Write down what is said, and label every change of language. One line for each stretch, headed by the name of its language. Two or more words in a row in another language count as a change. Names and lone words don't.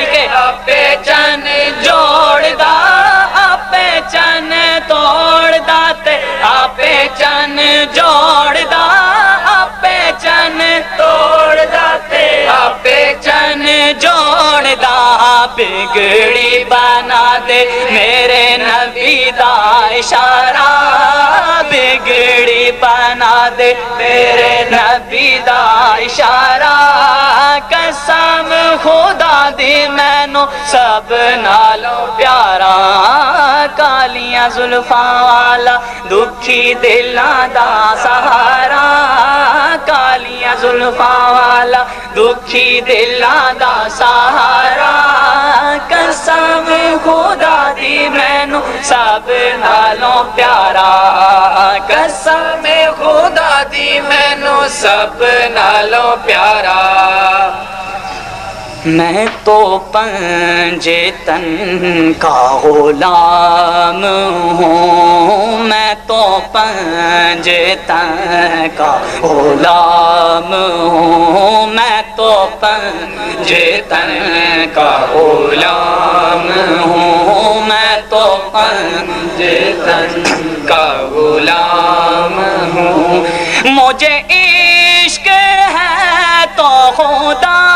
Punjabi: کے آپ چن جوڑ دا آپ چن توڑ دا تے آپ چن جوڑ دا آپ چن توڑ دا تے آپ چن جوڑ دا بگڑی بنا دے میرے نبی دا اشارہ بگڑی بنا دے میرے نبی دا اشارہ قسم خدا دی مینوں سب نالوں پیارا کالیاں زلفاں والا دکھی دلاں دا سہارا کالیاں زلفاں والا دکھی دلاں دا سہارا قسم خدا دی مینوں سب نالوں پیارا قسم خدا دی مینوں سب نالوں پیارا
Urdu: میں تو پنجے تن کا غلام ہوں میں تو پنجے تن کا غلام ہوں میں تو پنجے تن کا غلام ہوں میں تو پنجے تن کا غلام ہوں مجھے عشق ہے تو خدا